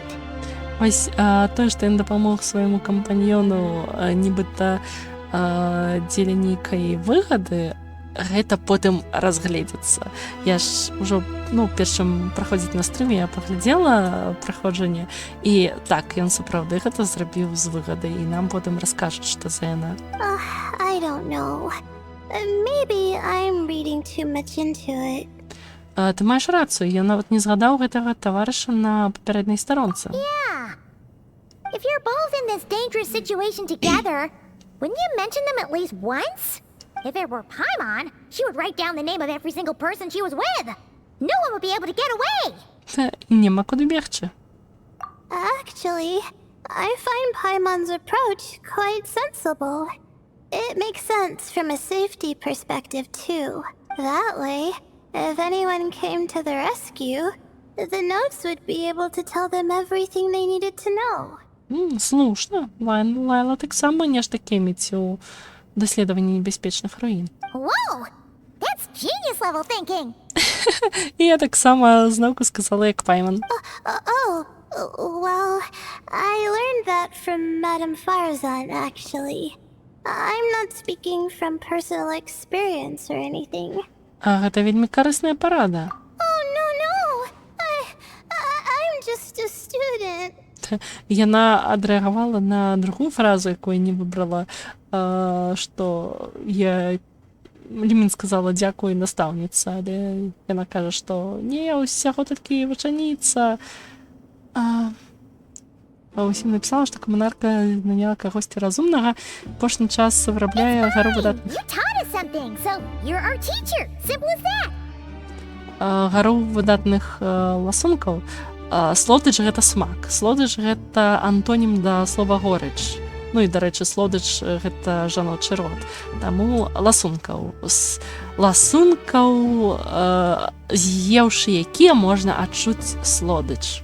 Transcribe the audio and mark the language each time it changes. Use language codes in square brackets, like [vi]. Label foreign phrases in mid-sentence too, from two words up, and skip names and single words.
[be] Ось тое, што ён дапамог свайму кампаньёну нібыта дзеля нейкай выгады, гэта потым разгледзецца. Я ж ужо, ну, першым праходзіць на стрыме, я паглядзела праходжанне, і так, ён сапраўды гэта зрабіў з выгадай, і нам потым раскажуць, што за яна. [en] I don't know. Maybe I'm reading too much into it. [be] Ты маеш рацыю, я нават не згадаў гэтага таварыша на папярэдняй старонцы. [en] Yeah. If you're both in this dangerous situation together, wouldn't you mention them at least once? If it were Paimon, she would write down the name of every single person she was with. No one would be able to get away. [uk] Нема куди бігчи. [en] Actually, I find Paimon's approach quite sensible. It makes sense from a safety perspective, too. That way, if anyone came to the rescue, the notes would be able to tell them everything they needed to know. [be] Слушно. Лайла так само нешта кеміць у даследаванні небяспечных руін. [en] Whoa! That's genius level thinking! [be] І я так само знову сказала, як Паймон. [en] Well, I learned that from Madame Farzan, actually. I'm not speaking from personal experience or anything. [be] А гэта вельмі карысная парада. [en] Oh, no. I'm just a student. [be] Яна адрэагавала на другую фразу, якую не выбрала, што я Лімін сказала дзякуй настаўніца, але яна кажа, што не, усяго толькі вучаніца. Усім напісала, што камунарка наняла кагосьці разумнага, апошні час вырабляе гару выдатных. [en] You taught us something, so you're our teacher. Simple as that. [be] Гару выдатных ласункаў. Слодыч гэта смак. Слодыч гэта антонім да слова горыч. Ну і, дарэчы, слодыч гэта жаночы род. Таму ласункаў. З ласункаў, з'еўшы якія, можна адчуць слодыч.